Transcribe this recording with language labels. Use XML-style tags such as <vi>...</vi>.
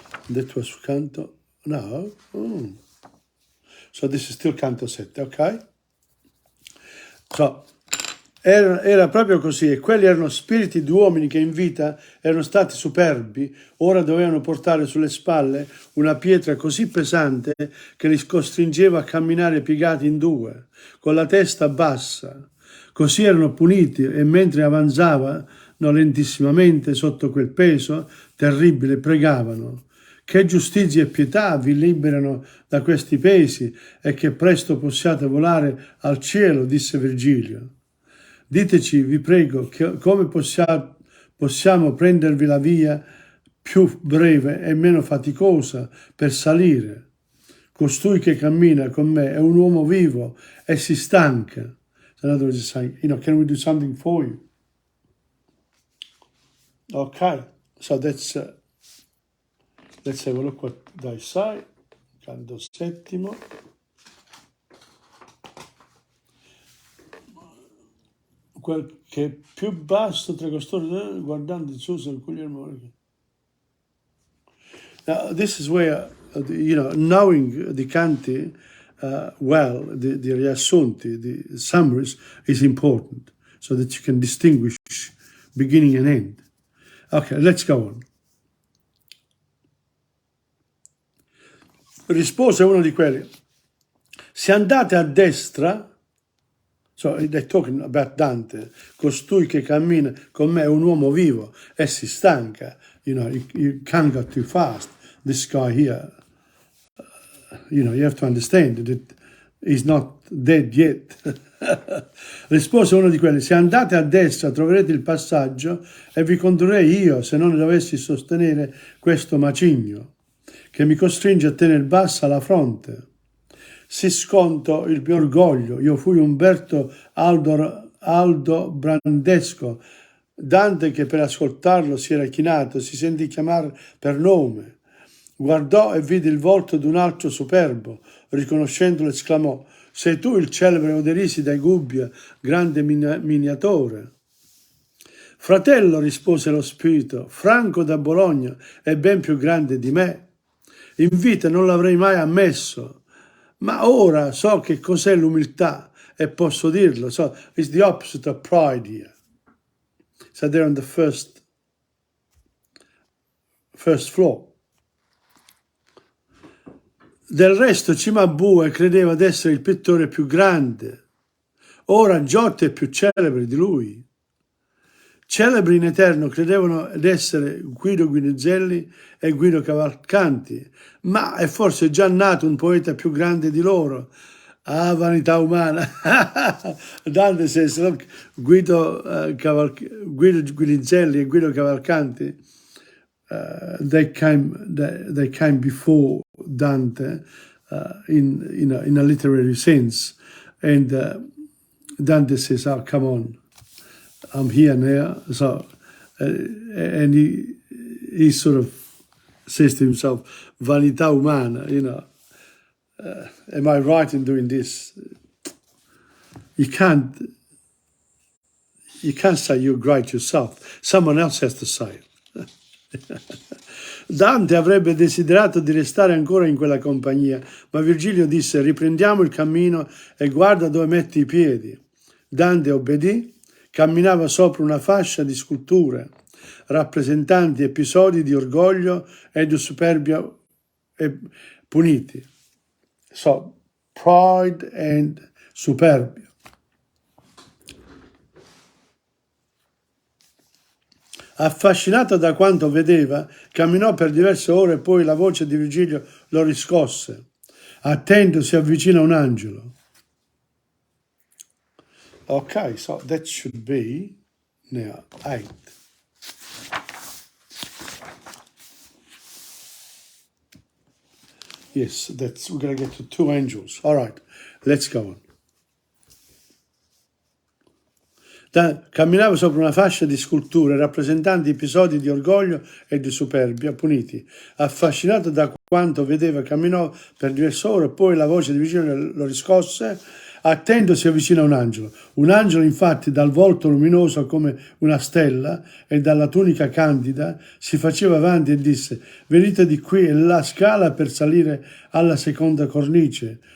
<en>That was canto, no, so this is still canto 7, ok?</en> <it>So, era proprio così, e quelli erano spiriti di uomini che in vita erano stati superbi, ora dovevano portare sulle spalle una pietra così pesante che li costringeva a camminare piegati in due, con la testa bassa. Così erano puniti e mentre avanzavano lentissimamente sotto quel peso terribile pregavano. Che giustizia e pietà vi liberano da questi pesi e che presto possiate volare al cielo, disse Virgilio. Diteci, vi prego, come possiamo prendervi la via più breve e meno faticosa per salire. Costui che cammina con me è un uomo vivo e si stanca.</it> <en>In other words, saying, can we do something for you? Okay, so that's... let's have a look what they say.</en> <it>Canto settimo. Quel che è più basso tra costoro, guardando il suo Guglielmo.</it> <en>Now, this is where, knowing the canti well, the riassunti, the summaries, is important, so that you can distinguish beginning and end. Okay, let's go on.</en> <it>Rispose uno di quelli: se andate a destra,</it> <en>so they're talking about Dante,</en> <it>costui che cammina con me è un uomo vivo e si stanca.</it> <en>You can't go too fast. This guy here, you have to understand that he's not dead yet.</en> <it>Rispose uno di quelli: se andate a destra troverete il passaggio e vi condurrei io, se non dovessi sostenere questo macigno che mi costringe a tenere bassa la fronte. Si sconto il mio orgoglio, io fui Umberto Aldo Brandesco. Dante, che per ascoltarlo si era chinato, si sentì chiamare per nome. Guardò e vide il volto d'un altro superbo. Riconoscendolo esclamò: sei tu il celebre Oderisi da Gubbia, grande miniatore? Fratello, rispose lo spirito, Franco da Bologna è ben più grande di me. In vita non l'avrei mai ammesso, ma ora so che cos'è l'umiltà e posso dirlo.</it> <en>So it's the opposite of pride here. So they're on the first floor.</en> <it>Del resto Cimabue credeva di essere il pittore più grande. Ora Giotto è più celebre di lui. Celebri in eterno credevano di essere Guido Guinizelli e Guido Cavalcanti, ma è forse già nato un poeta più grande di loro. Ah, vanità umana.</it> <en>Dante says, look, Guido Guinizelli e Guido Cavalcanti, they came before Dante in a literary sense, and Dante says, oh, come on, I'm here now. So, and he sort of says to himself,</en> <it>vanità umana,</it> <en>am I right in doing this? You can't say you're great yourself. Someone else has to say it.</en> <it>Dante avrebbe desiderato di restare ancora in quella compagnia, ma Virgilio disse: riprendiamo il cammino e guarda dove metti i piedi. Dante obbedì, camminava sopra una fascia di sculture rappresentanti episodi di orgoglio e di superbia puniti.</it> <en>So, pride and superbia.</en> <it>Affascinato da quanto vedeva, camminò per diverse ore e poi la voce di Virgilio lo riscosse. Attento, si avvicina un angelo.</it> <en>Okay, so that should be now 8. Yes, we're going to get to 2 angels. All right, let's go on.</en> <it>Camminava sopra una fascia di sculture rappresentanti episodi di orgoglio e di superbia puniti. Affascinato da quanto vedeva, camminò per diverse ore, poi la voce di Virgilio lo riscosse. Attento, si avvicina un angelo. Un angelo, infatti, dal volto luminoso come una stella e dalla tunica candida, si faceva avanti e disse: venite di qui, è la scala per salire alla seconda cornice.</it>